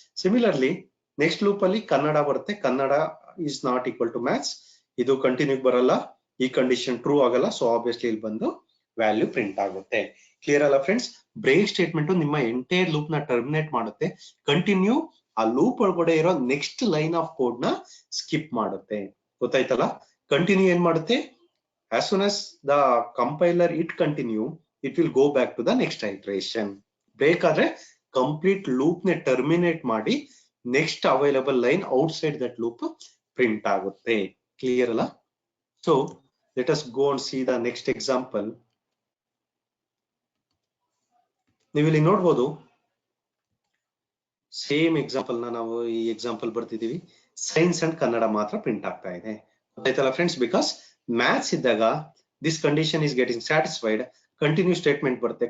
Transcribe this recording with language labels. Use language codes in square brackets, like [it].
[kn] Similarly next loop ಅಲ್ಲಿ ಕನ್ನಡ ಬರುತ್ತೆ, [en] Kannada is not equal to maths, [kn] ಇದು ಕಂಟಿನ್ಯೂ ಬರಲ್ಲ, ಈ ಕಂಡೀಷನ್ ಟ್ರೂ ಆಗಲ್ಲ, ಸೊ ಆಬ್ವಿಯಸ್ಲಿ ಇಲ್ಲಿ ಬಂದು ವ್ಯಾಲ್ಯೂ ಪ್ರಿಂಟ್ ಆಗುತ್ತೆ. ಕ್ಲಿಯರ್ ಅಲ್ಲ ಫ್ರೆಂಡ್ಸ್? ಬ್ರೇಕ್ ಸ್ಟೇಟ್ಮೆಂಟ್ ನಿಮ್ಮ ಎಂಟೈರ್ ಲೂಪ್ ನ ಟರ್ಮಿನೇಟ್ ಮಾಡುತ್ತೆ. ಕಂಟಿನ್ಯೂ ಆ ಲೂಪ್ ಒಳಗಡೆ ಇರೋ ನೆಕ್ಸ್ಟ್ ಲೈನ್ ಆಫ್ ಕೋಡ್ ನ ಸ್ಕಿಪ್ ಮಾಡುತ್ತೆ. ಗೊತ್ತಾಯ್ತಲ್ಲ? ಕಂಟಿನ್ಯೂ ಏನ್ ಮಾಡುತ್ತೆ, [en] as soon as the compiler it continue, it will go back to the next iteration. [kn] Break ಆದ್ರೆ ಕಂಪ್ಲೀಟ್ ಲೂಪ್ ನ ಟರ್ಮಿನೇಟ್ ಮಾಡಿ next available line outside that loop print ಆಗುತ್ತೆ. Clear ಅಲ್ಲ? [en] So let us go and see the next example. [kn] ನೀವು ಇಲ್ಲಿ ನೋಡ್ಬೋದು, same example ನ ನಾವು ಈ ಎಕ್ಸಾಂಪಲ್ ಬರ್ತಿದೀವಿ, ಸೈನ್ಸ್ ಅಂಡ್ ಕನ್ನಡ ಮಾತ್ರ ಪ್ರಿಂಟ್ ಆಗ್ತಾ ಇದೆ. ಗೊತ್ತಾಯ್ತಲ್ಲ ಫ್ರೆಂಡ್ಸ್? [en] Because maths ಇದ್ದಾಗ this condition is getting satisfied, continue statement ಬರುತ್ತೆ.